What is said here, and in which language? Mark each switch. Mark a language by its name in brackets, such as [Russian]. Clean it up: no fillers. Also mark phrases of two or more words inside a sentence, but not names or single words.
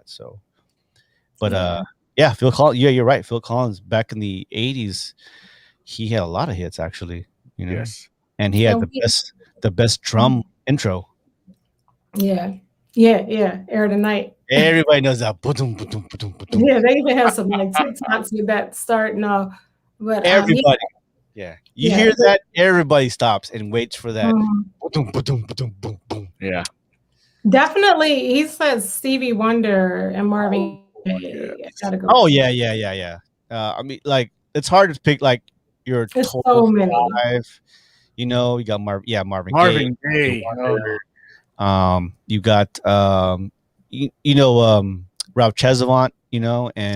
[English] So, but yeah, Phil Collins. Yeah, you're right. Phil Collins back in the '80s, he had a lot of hits actually. You know, Yes. and he had the best drum intro. Yeah. Air of the Night. Everybody knows that. Ba-dum, ba-dum, ba-dum, ba-dum. Yeah, they even have some like TikToks with that starting off. But Everybody. Yeah. You hear that, everybody stops and waits for that. Ba-dum, ba-dum, ba-dum, boom, boom. Yeah. Definitely, he says Stevie Wonder and Marvin Gaye. Gotta go. Oh yeah. I mean, like it's hard to pick like your There's total so many. five. You know, you got Marvin Gaye. You got Ralph Chesavant, you know, and